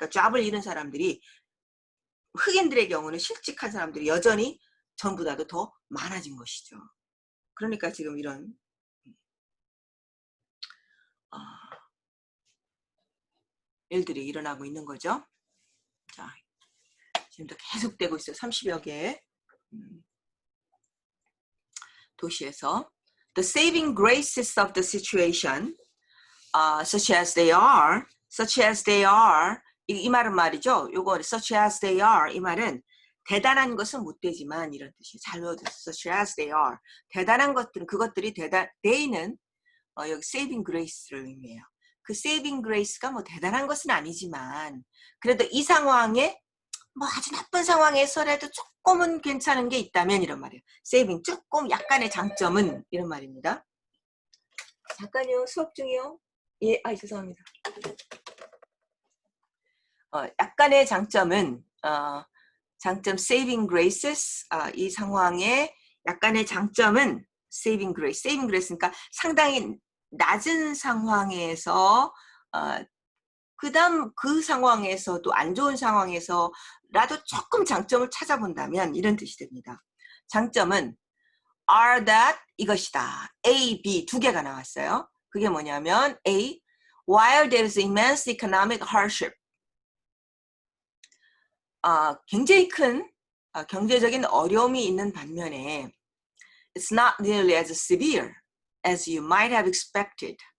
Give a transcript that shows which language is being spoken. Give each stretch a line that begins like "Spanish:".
Korean: 그러니까 잡을 잃은 사람들이 흑인들의 경우는 실직한 사람들이 여전히 전보다도 더 많아진 것이죠. 그러니까 지금 이런 일들이 일어나고 있는 거죠. 자, 지금도 계속되고 있어요. 30여 개 도시에서
English: the saving graces of the situation, such as they are
Korean: 이 말은 말이죠. 요거
English: such as they are
Korean: 이 말은 대단한 것은 못 되지만 이런 뜻이에요. 잘 외워두세요.
English: such as they are
Korean: 대단한 것들은 그것들이 they는 여기 saving grace를 의미해요. 그 saving grace가 뭐 대단한 것은 아니지만 그래도 이 상황에 뭐 아주 나쁜 상황에서라도 조금은 괜찮은 게 있다면 이런 말이에요. saving 조금 약간의 장점은 이런 말입니다. 잠깐요. 수업 중이요. 예, 죄송합니다. 약간의 장점은 장점 saving graces 이 상황의 약간의 장점은 saving grace 그러니까 상당히 낮은 상황에서 그다음 그 상황에서도 안 좋은 상황에서라도 조금 장점을 찾아본다면 이런 뜻이 됩니다. 장점은 are that 이것이다. A, B 두 개가 나왔어요.
English: 그게 뭐냐면 A, while there is immense economic hardship
Korean: 굉장히 큰 경제적인 어려움이 있는 반면에
English: it's not nearly as severe as you might have expected.